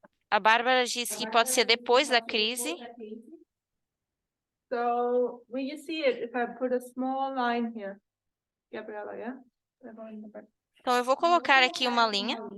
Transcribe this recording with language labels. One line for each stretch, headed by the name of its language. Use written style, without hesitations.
Portuguese: A Bárbara diz que pode ser depois da crise.
English: So will you see it if I put a small line here? Gabriela, yeah?
Portuguese: Então, eu vou colocar aqui uma linha.